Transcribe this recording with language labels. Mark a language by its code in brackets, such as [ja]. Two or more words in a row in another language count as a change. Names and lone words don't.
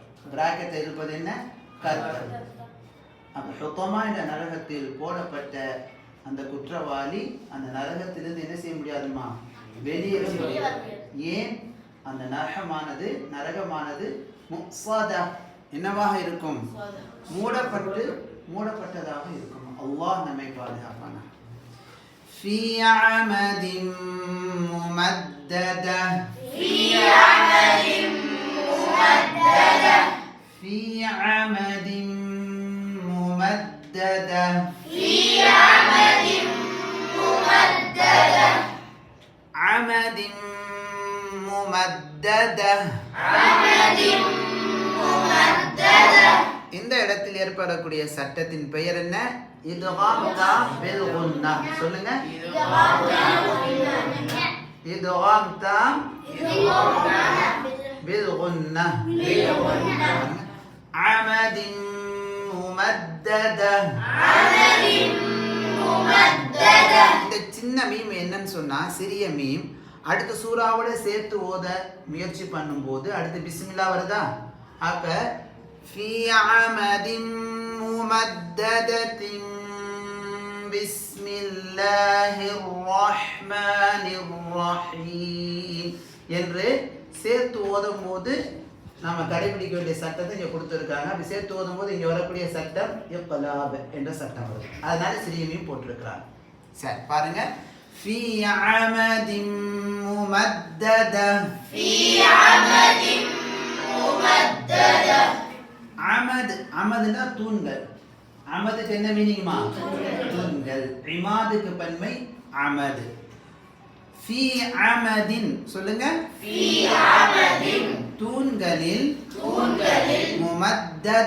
[ta] பிராக்கெட் இருப்பது என்ன கருத்தர்த்தம். அப்ப ஹுத்தமா என்ற நரகத்தில் போடப்பட்ட அந்த குற்றவாளி அந்த நரகத்திலிருந்து என்ன செய்ய முடியாதுமா வெளியேற முடியாது. ஏன் அந்த நரகமானது முக்ஸதா என்னவாக இருக்கும் மூடப்பட்டதாக இருக்கும். அல்லாஹ் நம்மை பாதுகாப்பானா. [ar] في عمد ممددة. في عمد ممددة. في عمد ممددة. في عمد ممددة. عمد ممددة. عمد ممددة. [ta] இந்த இடத்தில் ஏற்படக்கூடிய சட்டத்தின் பெயர் என்ன? [ar] إدغام تام بالغنة. சொல்லுங்க إدغام تام بالغنة. عمد ممددة. [ta] இந்த சின்ன மீம் என்னன்னு சொன்னா சிறிய மீம். அடுத்த சூறாவோட சேர்த்து ஓத முயற்சி பண்ணும்போது அடுத்து பிஸ்மில்லா வருதா? அப்ப [ar] في عمد ممددة بسم الله الرحمن الرحيم [ta] என்று சேர்த்து ஓதும் போது நாம கடைபிடிக்க வேண்டிய சட்டத்தை இங்க கொடுத்திருக்காங்க. அப்படி சேர்த்து ஓதும் போது இங்க வரக்கூடிய சட்டம் இக்லாப் என்ற சட்டம் வருது. அதனால சிறியமையும் போட்டிருக்கிறாங்க. சரி பாருங்க. [ar] في عمد ممددة. في عمد ممددة. [ta] அமதுனா தூண்கள். அமதுக்கு என்ன மீனிங்மா தூண்கள். இமாதுக்கு பன்மை அமது. [ar] في عمد [ta] சொல்லுங்க [ar] في عمد [ta] தூண்களில் முமத்தத.